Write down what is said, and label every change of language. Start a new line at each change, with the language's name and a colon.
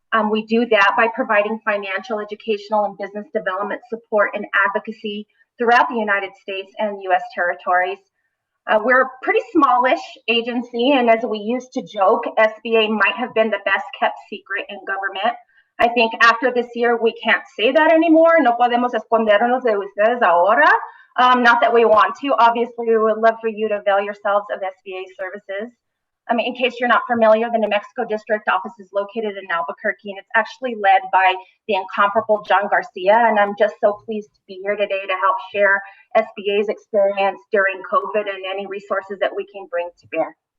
English: We do that by providing financial, educational, and business development support and advocacy throughout the United States and U.S. territories. We're a pretty smallish agency, and as we used to joke, SBA might have been the best kept secret in government. I think after this year, we can't say that anymore.
Spanish: No podemos escondernos de ustedes ahora.
English: Not that we want to. Obviously, we would love for you to avail yourselves of SBA services. In case you're not familiar, the New Mexico District Office is located in Albuquerque, and it's actually led by the incomparable John Garcia. And I'm just so pleased to be here today to help share SBA's experience during COVID and any resources that we can bring to bear.